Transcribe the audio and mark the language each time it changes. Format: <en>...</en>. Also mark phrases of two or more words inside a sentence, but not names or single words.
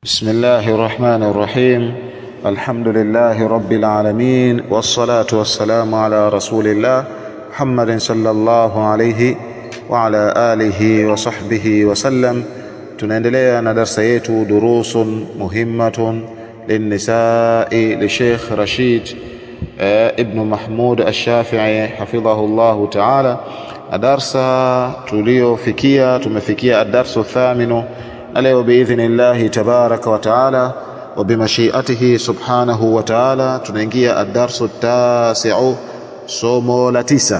<ar>بسم الله الرحمن الرحيم. الحمد لله رب العالمين، والصلاة والسلام على رسول الله محمد صلى الله عليه وعلى آله وصحبه وسلم.</ar> <sw>tunaendelea na darasa yetu durusun muhimmatun linnisa'i li Sheikh Rashid ibn Mahmud al-Shafi'i</sw> <ar>حفظه الله تعالى.</ar> <sw>Darasa tumefikia</sw> <ar>الدرس الثامن</ar> <sw>leo</sw> <ar>بإذن الله تبارك وتعالى وبمشيئته سبحانه وتعالى</ar> <sw>tunaingia</sw> <ar>الدرس التاسع,</ar> <sw>somo la 9.</sw>